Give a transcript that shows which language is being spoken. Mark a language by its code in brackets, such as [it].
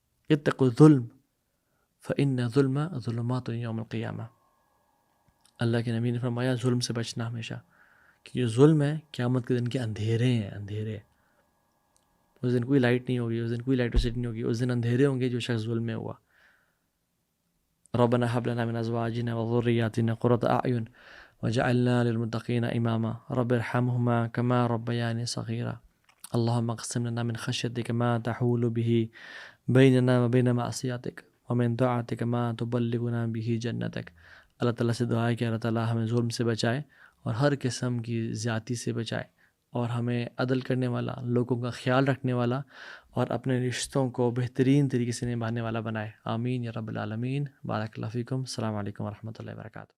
[ar] اتقوا الظلم فإن الظلم ظلمات یوم القیامہ. [ur] اللہ کے نبی نے فرمایا ظلم سے بچنا ہمیشہ، کہ جو ظلم ہے قیامت کے دن کے اندھیرے ہیں، اندھیرے. اس دن کوئی لائٹ نہیں ہوگی، اس دن کوئی الیکٹریسٹی نہیں ہوگی، اس دن اندھیرے ہوں گے جو شخص ظلم میں ہوا. [ar] ربنا هب لنا من ازواجنا وذرياتنا قرة اعین وجعلنا للمتقین اماما رب ارحمهما كما ربياني صغيرا اللهم اقسم لنا من خشيتك ما تحول به بيننا وبين معصيتك ومن طاعتك ما تبلغنا به جنتك. [ur] اللہ تعالیٰ سے دعا ہے کہ اللہ تعالیٰ ہمیں ظلم سے بچائے اور ہر قسم کی زیادتی سے بچائے، اور ہمیں عدل کرنے والا، لوگوں کا خیال رکھنے والا اور اپنے رشتوں کو بہترین طریقے سے نبھانے والا بنائے. آمین یا رب العالمین. بارک اللہ فیکم. السلام علیکم ورحمۃ اللہ وبرکاتہ.